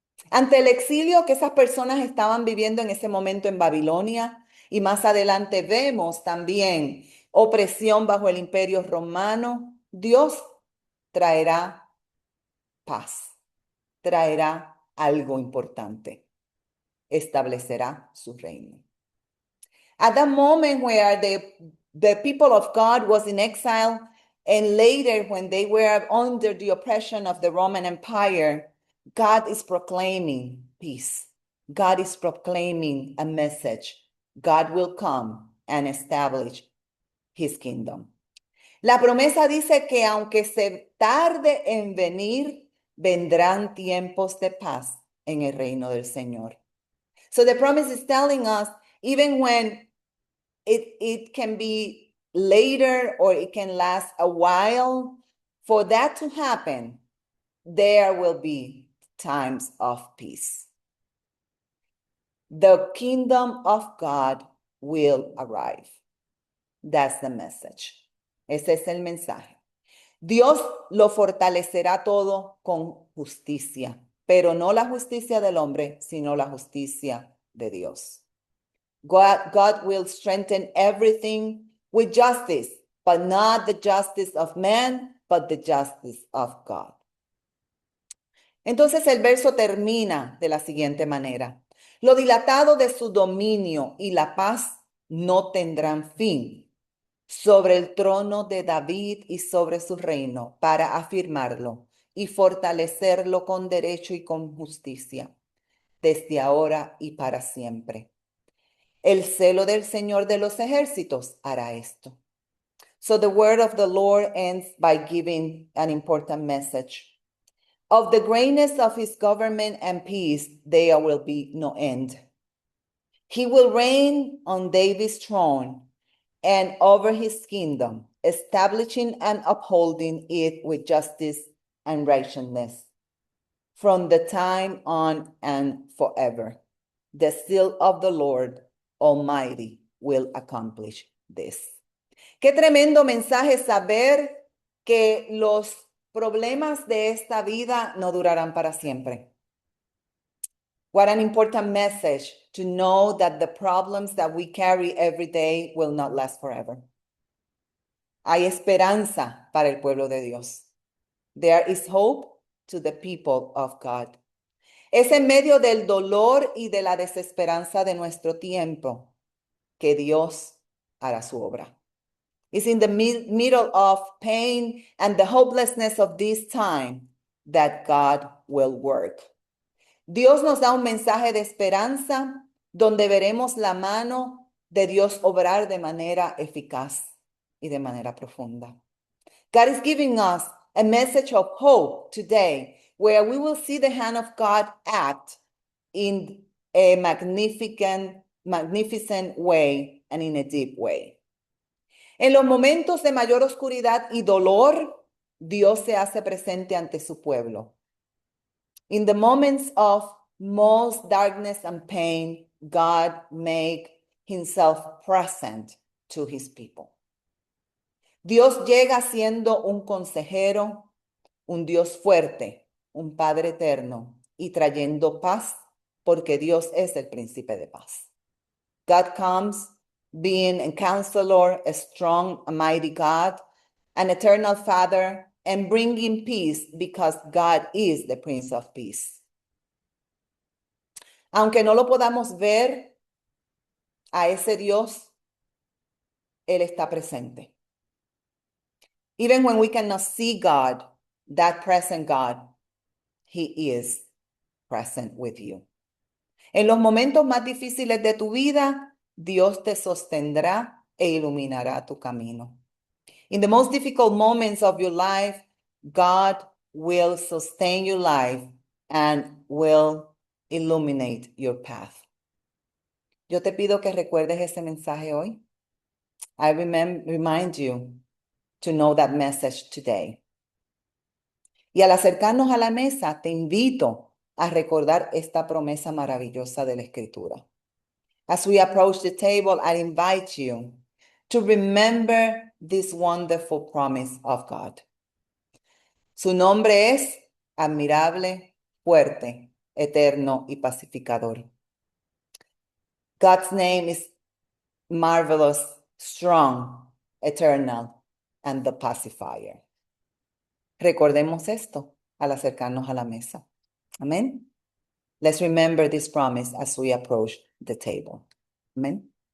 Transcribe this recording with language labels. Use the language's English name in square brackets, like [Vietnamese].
[Spanish] Ante el exilio que esas personas estaban viviendo en ese momento en Babilonia, y más adelante vemos también opresión bajo el imperio romano, Dios traerá paz, traerá algo importante, establecerá su reino. [English] At that moment where the people of God was in exile, and later when they were under the oppression of the Roman Empire, God is proclaiming peace. God is proclaiming a message. God will come and establish his kingdom. La promesa dice que aunque se tarde en venir, vendrán tiempos de paz en el reino del Señor. So the promise is telling us, even when it can be later or it can last a while, for that to happen, there will be times of peace. The kingdom of God will arrive. That's the message. [Spanish] Ese es el mensaje. Dios lo fortalecerá todo con justicia, pero no la justicia del hombre, sino la justicia de Dios. [English] God will strengthen everything with justice, but not the justice of man, but the justice of God. [Spanish] Entonces el verso termina de la siguiente manera. Lo dilatado de su dominio y la paz no tendrán fin sobre el trono de David y sobre su reino, para afirmarlo y fortalecerlo con derecho y con justicia, desde ahora y para siempre. El celo del Señor de los ejércitos hará esto. [English] So the word of the Lord ends by giving an important message. Of the greatness of his government and peace, there will be no end. He will reign on David's throne and over his kingdom, establishing and upholding it with justice and righteousness from the time on and forever. The seal of the Lord Almighty will accomplish this. [Spanish] Qué tremendo mensaje saber que los problemas de esta vida no durarán para siempre. [English] What an important message to know that the problems that we carry every day will not last forever. [Spanish] Hay esperanza para el pueblo de Dios. [English] There is hope to the people of God. [Spanish] Es en medio del dolor y de la desesperanza de nuestro tiempo que Dios hará su obra. [English] It's in the middle of pain and the hopelessness of this time that God will work. [Spanish] Dios nos da un mensaje de esperanza donde veremos la mano de Dios obrar de manera eficaz y de manera profunda. [English] God is giving us a message of hope today where we will see the hand of God act in a magnificent way and in a deep way. [Spanish] En los momentos de mayor oscuridad y dolor, Dios se hace presente ante su pueblo. [English] In the moments of most darkness and pain, God makes himself present to his people. [Spanish] Dios llega siendo un consejero, un Dios fuerte, un Padre eterno y trayendo paz, porque Dios es el príncipe de paz. [English] God comes being a counselor, a strong, a mighty God, an eternal Father, and bringing peace because God is the Prince of Peace. [Spanish] Aunque no lo podamos ver, a ese Dios, Él está presente. [English] Even when we cannot see God, that present God, He is present with you. [Spanish] En los momentos más difíciles de tu vida, Dios te sostendrá e iluminará tu camino. [English] In the most difficult moments of your life, God will sustain your life and will illuminate your path. [Spanish] Yo te pido que recuerdes ese mensaje hoy. [English] I remind you to know that message today. [Spanish] Y al acercarnos a la mesa, te invito a recordar esta promesa maravillosa de la Escritura. [English] As we approach the table, I invite you to remember this wonderful promise of God. [Spanish] Su nombre es admirable, fuerte, eterno y pacificador. [English] God's name is marvelous, strong, eternal, and the pacifier. [Spanish] Recordemos esto al acercarnos a la mesa. [English] Amén. Let's remember this promise as we approach the table. Amen.